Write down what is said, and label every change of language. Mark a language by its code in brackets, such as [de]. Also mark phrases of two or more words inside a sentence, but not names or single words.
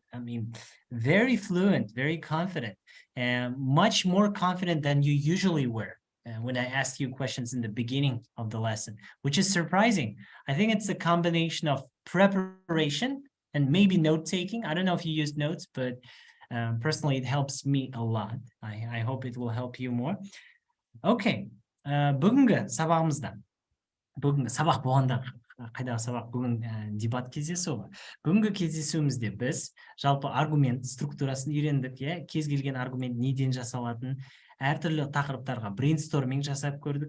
[en] I mean, very fluent, very confident, and much more confident than you usually were when I asked you questions in the beginning of the lesson, which is surprising. I think it's a combination of preparation and maybe note-taking. I don't know if you use notes, but personally, it helps me a lot. I hope it will help you more. Okay. [kk] Бүгінгі сабағымызда, бүгінгі сабақ болғанда қайдағы сабақ, бүгін дебат кездесуі. Бүгінгі кездесуімізде біз жалпы аргумент структурасын үйрендік, кез келген аргумент неден жасалатын, әртүрлі тақырыптарға брейнсторминг жасап көрдік.